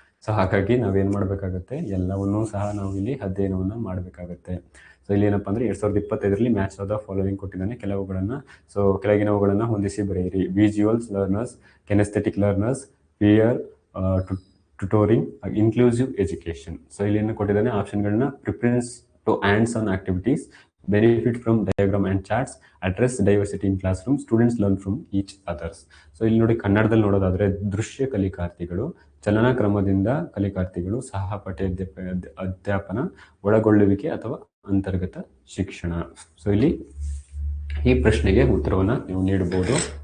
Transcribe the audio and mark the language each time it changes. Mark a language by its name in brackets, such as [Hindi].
[Kannada] So ಹಾಗಾಗಿ ನಾವೇನು ಮಾಡಬೇಕಾಗುತ್ತೆ, ಎಲ್ಲವನ್ನೂ ಸಹ ನಾವು ಇಲ್ಲಿ ಅಧ್ಯಯನವನ್ನು ಮಾಡಬೇಕಾಗತ್ತೆ. ಸೊ ಇಲ್ಲಿ ಏನಪ್ಪ ಅಂದರೆ 2025ರಲ್ಲಿ ಮ್ಯಾಚ್ ಆಫ್ ದ ಫಾಲೋವಿಂಗ್ ಕೊಟ್ಟಿದ್ದಾನೆ, ಕೆಲವುಗಳನ್ನು. ಸೊ ಕೆಳಗಿನವುಗಳನ್ನು ಹೊಂದಿಸಿ ಬರೆಯಿರಿ. [English] Visuals learners, kinaesthetic learners, peer tutoring, inclusive education. [Kannada] So ಇಲ್ಲಿ ಏನು ಕೊಟ್ಟಿದ್ದಾನೆ ಆಪ್ಷನ್ಗಳನ್ನ, [English] Preference to hands on activities, benefit from diagram and charts, address diversity in classroom, students learn from each others. [Kannada] So ಇಲ್ಲಿ ನೋಡಿ ಕನ್ನಡದಲ್ಲಿ ನೋಡೋದಾದ್ರೆ ದೃಶ್ಯ ಕಲಿಕಾರ್ಥಿಗಳು, ಚಲನಾ ಕ್ರಮದಿಂದ ಕಲಿಕಾರ್ಥಿಗಳು, ಸಹಪಾಠಿ ಅಧ್ಯಾಪನ, ಒಳಗೊಳ್ಳುವಿಕೆ ಅಥವಾ ಅಂತರ್ಗತ ಶಿಕ್ಷಣ. ಸೊ ಇಲ್ಲಿ ಈ ಪ್ರಶ್ನೆಗೆ ಉತ್ತರವನ್ನು ನೀವು ನೀಡಬಹುದು.